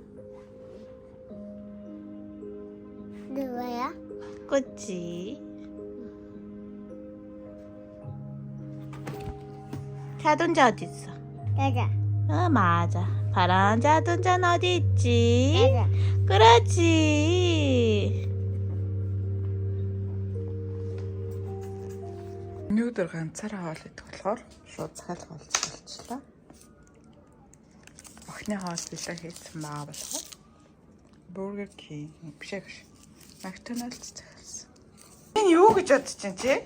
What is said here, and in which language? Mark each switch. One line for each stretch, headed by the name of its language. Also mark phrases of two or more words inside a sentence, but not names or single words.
Korean: 누구야? 꽃이. 자동차 어디 있어? 나자. 맞아. 파란 자동차는 어디 있지? 나자. 그렇지.
Mongolian: Өнөөдөр ганцаараа хоол идэх болохоор шууд захиалга болчихлоо. Охины хоол билээ хийсэн маа болохоор Burger King биш. McDonald's захиалсан. Энэ юу гэж бодож чинь чи?